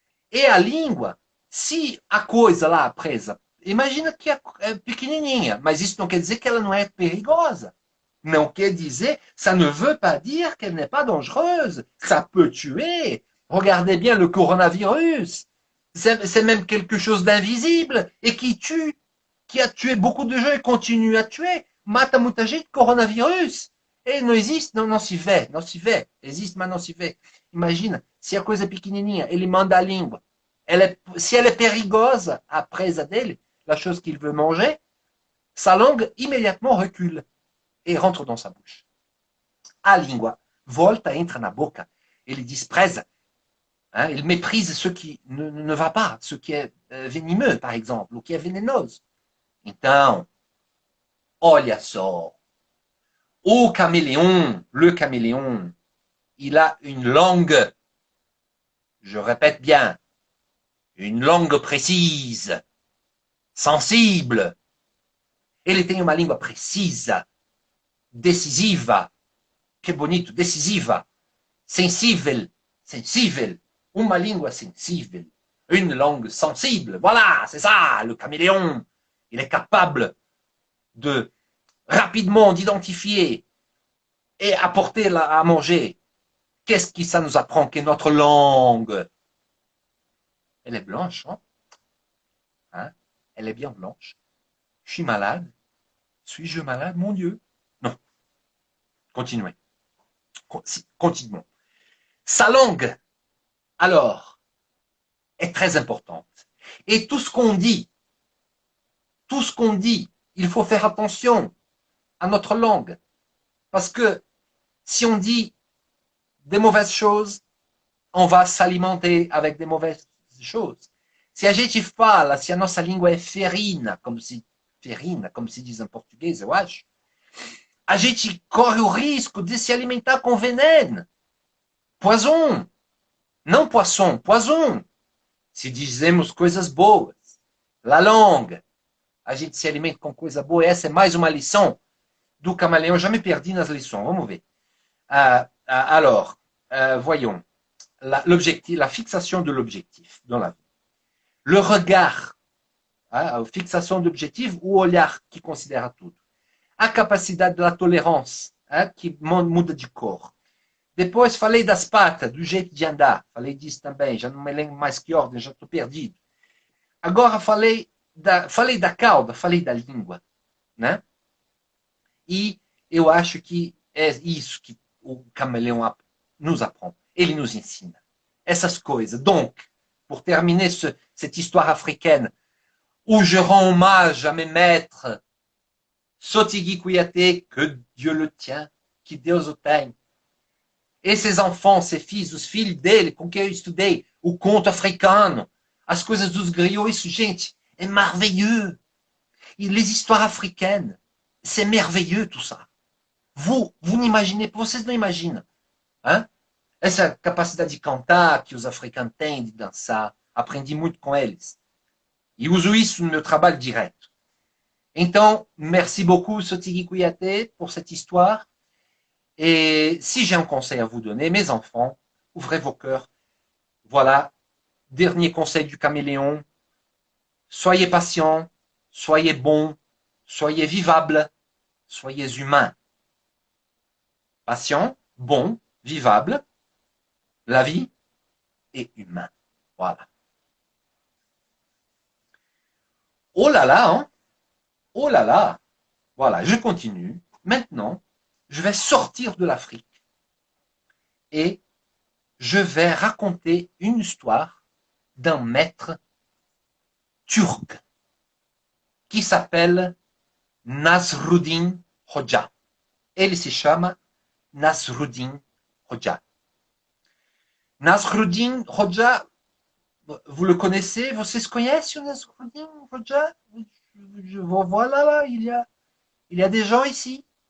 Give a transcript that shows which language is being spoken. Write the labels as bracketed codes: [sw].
[pt] E a língua, se a coisa lá presa, imagina que é pequenininha, mas isso não quer dizer que ela não é perigosa. Não quer dizer, [fr] ça ne veut pas dire qu'elle n'est pas dangereuse. Ça peut tuer. Regardez bien le coronavirus. C'est même quelque chose d'invisible et qui tue, qui a tué beaucoup de gens et continue à tuer. [pt] Mata muita gente, coronavírus. E não existe, não se vê. Existe, mas não se vê. Imagina, se a coisa é pequenininha, ele manda a língua. Se ela é perigosa, a presa dele, [fr] la chose qu'il veut manger, sa langue immédiatement recule et rentre dans sa bouche. [pt] A língua volta, entra na boca. Ele despreza. [fr] Hein, il méprise ce qui ne va pas, ce qui est venimeux, par exemple, ou qui est vénénose. [pt] Então, olha só. [fr] Le caméléon, il a une langue, je répète bien, une langue précise, sensible. [pt] Ele tem uma língua precisa, decisiva, que bonito, decisiva, sensível, uma língua sensível, [fr] une langue sensible. Voilà, c'est ça, le caméléon. Il est capable de rapidement d'identifier et apporter à manger. Qu'est-ce que ça nous apprend que notre langue? Elle est blanche, hein? Elle est bien blanche. Je suis malade. Suis-je malade, mon Dieu? Non. Continuons. Sa langue, alors, est très importante. Et tout ce qu'on dit, il faut faire attention à notre langue. Parce que si on dit des mauvaises choses, on va s'alimenter avec des mauvaises choses. [pt] Se a gente fala, se a nossa língua é ferina, como se diz em português, eu acho, a gente corre o risco de se alimentar com veneno. Poison. Não poisson, poison. Se dizemos coisas boas. La langue. A gente se alimenta com coisa boa. Essa é mais uma lição do camaleão. Eu já me perdi nas lições. Vamos ver. [fr] Alors, voyons. L'objectif, la fixation de l'objectif dans la vie. Le regard, [pt] a fixação do objetivo, o olhar que considera tudo. A capacidade da tolerância, que muda de cor. Depois falei das patas, do jeito de andar. Falei disso também, já não me lembro mais que ordem, já estou perdido. Agora falei da cauda, falei da língua, né? E eu acho que é isso que o camaleão nos apprend. Ele nos ensina. Essas coisas. [fr] Donc, pour terminer cette histoire africaine, où je rends hommage à mes maîtres, Sotigui Kouyaté, que Dieu le tient, [pt] que Deus o tenha, e [fr] ses enfants, [pt] ses filhos, os filhos dele, com quem eu estudei, o conto africano, as coisas dos griots, isso, gente, é merveilleux. [fr] E les histoires africaines, c'est merveilleux tout ça. Vous n'imaginez, [pt] vocês não imaginam, hein? Essa capacidade de cantar que os africanos têm, de dançar, aprendi muito com eles. E uso isso no meu trabalho direto. [fr] Então, merci beaucoup, Sotigui Kouyaté, pour cette histoire. Et si j'ai un conseil à vous donner, mes enfants, ouvrez vos cœurs. Voilà, dernier conseil du caméléon. Soyez patients, soyez bons, soyez vivables, soyez humains. Patient, bon, vivable, la vie et humain. Voilà. Oh là là, hein? Oh là là. Voilà, je continue. Maintenant, je vais sortir de l'Afrique et je vais raconter une histoire d'un maître turc qui s'appelle Nasruddin Hoxha. [pt] Ele se chama Nasruddin Hoxha. [fr] Nasruddin Hoxha, vous le connaissez? [pt] Vocês conhecem o Nasruddin Hoxha? [fr] Voilà, là, il y a des gens ici.